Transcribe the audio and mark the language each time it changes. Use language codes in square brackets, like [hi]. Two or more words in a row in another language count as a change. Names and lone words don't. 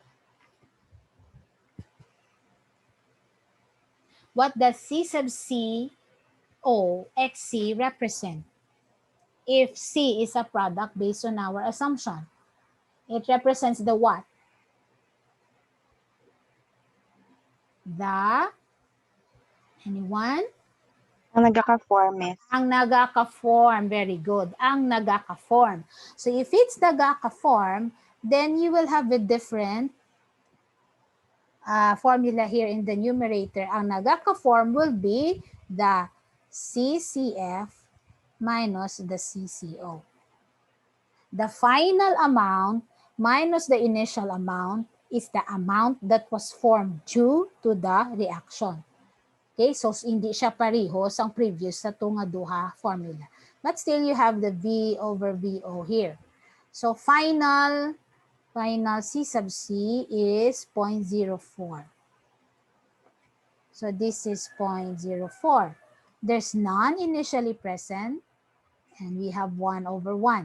[en] What does C sub C O XC represent? If C is a product based on our assumption, it represents the what? The, anyone? [hil] Ang nagkaka-form, miss. Ang nagaka-form. Very good. Ang nagaka-form. [en] So if it's nagaka-form, then you will have a different formula here in the numerator. [hil] Ang nagaka-form [en] will be the CCF minus the CCO. The final amount minus the initial amount is the amount that was formed due to the reaction. [hil] Okay, so hindi siya parehos ang previous sa tunga duha formula. [en] But still you have the V over VO here. So final C sub C is 0.04. So this is 0.04. There's none initially present, and we have 1 over 1.